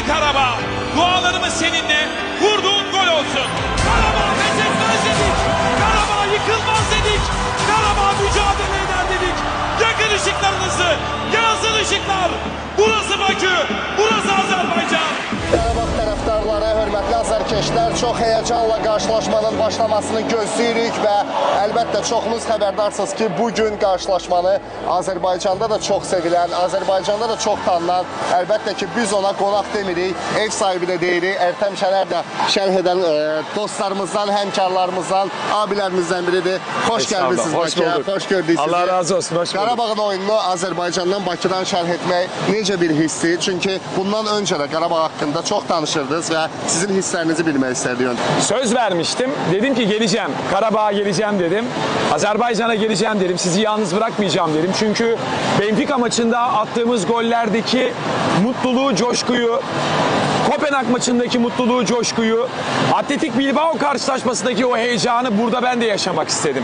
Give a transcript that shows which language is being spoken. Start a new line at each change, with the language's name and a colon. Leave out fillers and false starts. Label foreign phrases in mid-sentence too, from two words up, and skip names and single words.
Turkish: Karabağ. Dualarımız seninle. Vurduğun gol olsun. Karabağ pes etmez dedik. Karabağ yıkılmaz dedik. Karabağ mücadele eder dedik. Yakın ışıklarınızı. Yansın ışıklar. Burası Bakü. Burası Azerbaycan.
Azerbaijani: Qarabağ tərəfdarları, hörmətli azərkeşlər, çox heyecanla qarşılaşmanın başlamasını gözləyirik və əlbəttə çoxunuz xəbərdarsınız ki, bugün qarşılaşmanı Azərbaycanda da çox sevilən, Azərbaycanda da çox tanınan, əlbəttə ki, biz ona qonaq demirik, ev sahibi də deyirik. Ertəm Şəner də şərh edən dostlarımızdan, həmkarlarımızdan, abilərimizdən biridir. Xoş gəlmişsiniz Bakıya, xoş gördük sizi.
Turkish: Allah razı olsun, hoş bulduk.
Azerbaijani: Qarabağın oyununu Azərbaycandan, Bakıdan şərh etmək necə bir hissi? Çünki bundan öncə də Qarabağ haqqında çok tanışırdınız
Turkish: ve sizin hislerinizi bilmek isterdim. Söz vermiştim. Dedim ki geleceğim. Karabağ'a geleceğim dedim. Azerbaycan'a geleceğim dedim. Sizi yalnız bırakmayacağım dedim. Çünkü Benfica maçında attığımız gollerdeki mutluluğu, coşkuyu, Kopenhag maçındaki mutluluğu, coşkuyu, Atletik Bilbao karşılaşmasındaki o heyecanı burada ben de yaşamak istedim.